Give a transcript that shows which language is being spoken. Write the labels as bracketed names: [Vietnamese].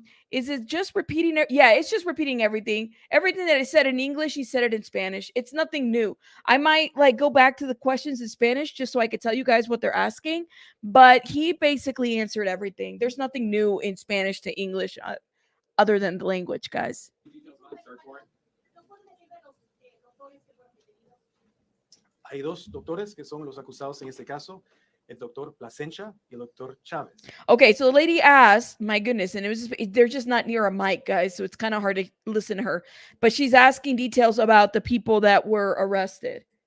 [English] Is it just repeating it? Yeah, it's just repeating everything that I said in English. He said it in Spanish. It's nothing new. I might like go back to the questions in Spanish just so I could tell you guys what they're asking, but he basically answered everything. There's nothing new in Spanish to English other than the language, guys. [Spanish] Hay dos doctores que son los acusados en este caso, el doctor Plasencia y el doctor Chavez. [English] Okay, so the lady asked, my goodness, and they're just not near a mic, guys, so it's kind of hard to listen to her. But she's asking details about the people that were arrested.